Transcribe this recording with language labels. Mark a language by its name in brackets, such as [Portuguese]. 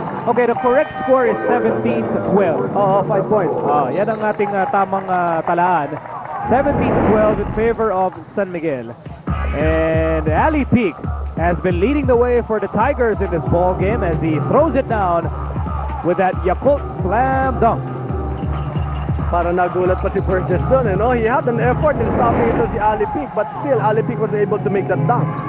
[English] Okay, the correct score is 17 to 12. [Filipino] Oo, 5 points. Yan ang ating tamang talaan. [English] 17 to 12 in favor of San Miguel. And Ali Peak has been leading the way for the Tigers in this ball game as he throws it down with that Yakult slam dunk. [Filipino] Para nagulat pa si Burgess doon, [English] you know? He had an effort in stopping [Filipino] ito si [English] Ali Peak, but still Ali Peak was able to make that dunk.